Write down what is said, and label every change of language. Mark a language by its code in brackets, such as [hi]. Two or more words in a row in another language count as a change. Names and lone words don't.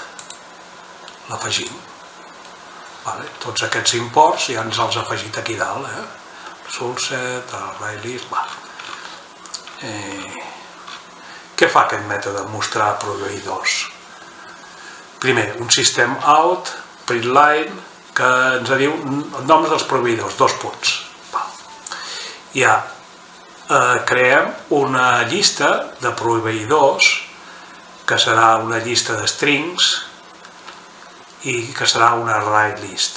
[ca] L'afegim. Tots aquests imports ja ens els ha afegit aquí dalt. [en] Result set, ArrayList... [ca] Què fa aquest mètode mostrar proveïdors? Primer, un [en] system out, [ca] println, que ens diu noms dels proveïdors, 2 punts. Ja creem una llista de proveïdors que serà una llista de strings i que serà una ArrayList.